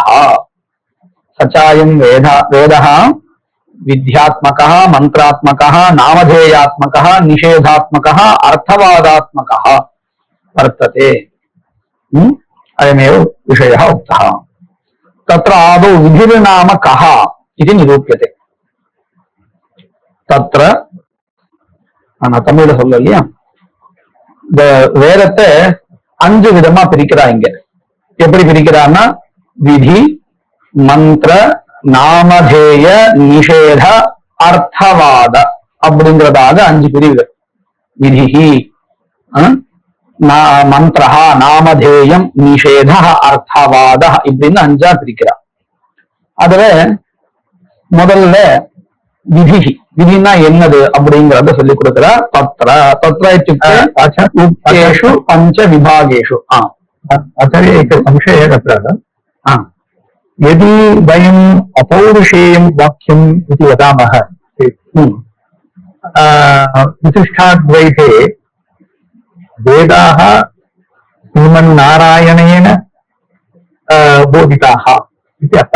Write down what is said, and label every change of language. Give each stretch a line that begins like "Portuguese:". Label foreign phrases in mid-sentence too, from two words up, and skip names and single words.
Sanskrit: सचायं वेदः विध्यात्मकः मंत्रात्मकः नामधेयात्मकः निषेधात्मकः अर्थवादात्मकः वर्तते। अयमेव विषयः उक्तः। तत्र आदौ विधिर्नाम कः इति निरूप्यते।
Tamil: तत्र நான் தமிழ்ல சொல்ல இல்லையா, இந்த வேதத்தை 5 விதமா பிரிக்கிறாங்க. எப்படி பிரிக்கிறான்னா விதி மந்திர நாமதேய நிஷேத அர்த்தவாத அப்படிங்கிறதாக 5 பிரிவுகள்.
Sanskrit: विधिः मन्त्रः नामधेयम् निषेध अर्थवाद
Tamil: இப்படின்னு 5ஆ பிரிக்கிறார். அதுல முதல்ல விதிஹி, விதினா என்னது அப்படிங்கறத சொல்லி கொடுக்கிறார்.
Sanskrit: तत्र तत्र उक्तेषु पञ्च विभागेषु. आचार्य एक संशय तत्र यदि वयम् अपौरुषेयं वाक्यम् इति वदामः विशिष्टाद्वैते वेदाः श्रीमन्नारायणेन बोधिताः इति अर्थः।